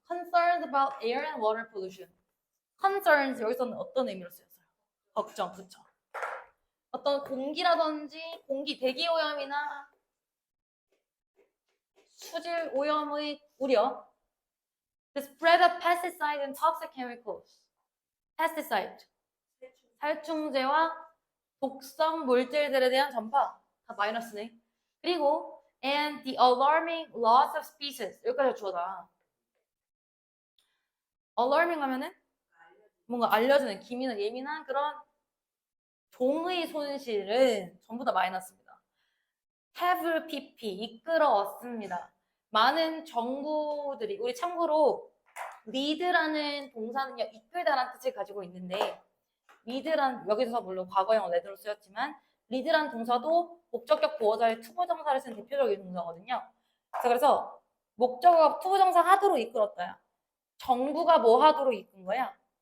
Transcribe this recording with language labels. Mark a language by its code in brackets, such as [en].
[en] Concerns about air and water pollution. [ko] Concerns 여기서는 어떤 의미로 쓰였어요? 걱정, 그쵸? 어떤 공기라든지 공기 대기 오염이나 수질 오염의 우려. [en] The spread of pesticides and toxic chemicals. Pesticide. [ko] 살충제와 독성 물질들에 대한 전파. 다 마이너스네. 그리고 [en] and the alarming loss of species. [ko] 여기까지 주어다. alarming 하면은 뭔가 알려주는 기민한 예민한 그런 종의 손실은 전부 다 마이너스입니다. have pp 이끌어왔습니다. 많은 정부들이 우리 참고로 lead라는 동사는요 이끌다라는 뜻을 가지고 있는데 lead란 여기서 물론 과거형 lead로 쓰였지만 lead라는 동사도 목적격 보어자의 투부정사를 쓴 대표적인 동사거든요. 그래서 목적어 투부정사 하도록 이끌었다야. 정부가 뭐 하도록 이끈 거야?